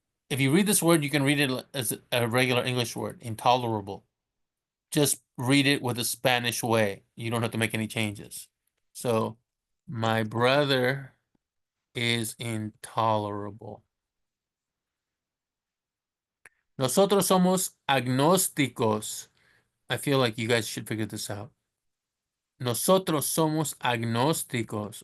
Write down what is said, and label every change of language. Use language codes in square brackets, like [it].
[en] If you read this word, you can read it as a regular English word, intolerable. Just read it with a Spanish way. You don't have to make any changes. So, my brother is intolerable. [es] Nosotros somos agnósticos. [en] I feel like you guys should figure this out. [es] Nosotros somos agnósticos.